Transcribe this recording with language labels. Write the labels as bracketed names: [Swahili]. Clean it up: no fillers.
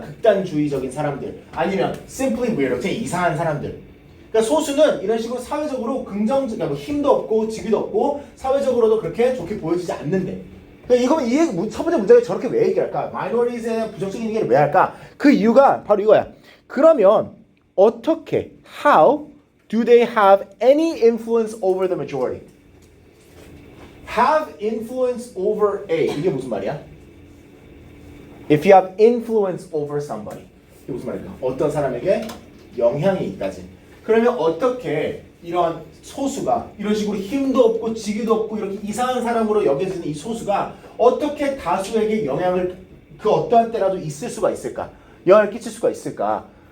[Korean] 극단주의적인 사람들. 아니면 [English] simply weird, [Korean] 그냥 이상한 사람들. 그러니까 소수는 이런 식으로 사회적으로 그러니까 뭐 힘도 없고 직위도 없고 사회적으로도 그렇게 좋게 보여지지 않는데. 그러니까 이거는 첫 번째 문제가 저렇게 왜 얘기할까? 마이너리티에 대한 부정적인 얘기를 왜 할까? 그 이유가 바로 이거야. 그러면 어떻게 [English] how do they have any influence over the majority? have influence over A. [Korean] 이게 무슨 말이야? [English] If you have influence over somebody. [Korean] 이게 무슨 말일까? 어떤 사람에게 영향이 있다지. 그러면 어떻게 이런 소수가 이런 식으로 힘도 없고 직위도 없고 이렇게 이상한 사람으로 여겨지는 이 소수가 어떻게 다수에게 영향을 그 어떠한 때라도 있을 수가 있을까? 영향을 끼칠 수가 있을까?